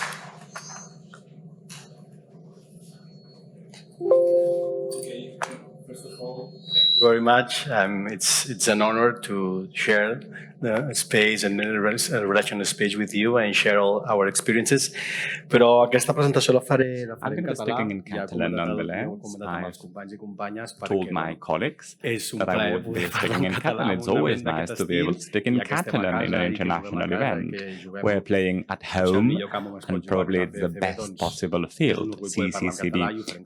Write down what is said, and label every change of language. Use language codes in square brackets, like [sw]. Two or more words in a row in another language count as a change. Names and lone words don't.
[en] Okay, first First of all, thank you very much. It's an honor to share the space and the relational space with you and share all our experiences. [ca] Però aquesta presentació la faré [en] I'm going to be speaking in Catalan nonetheless. I've told my colleagues that I would be speaking in Catalan. It's always nice to be able to speak in Catalan in an international event. We're playing at home, and probably it's the best possible field, CCCD.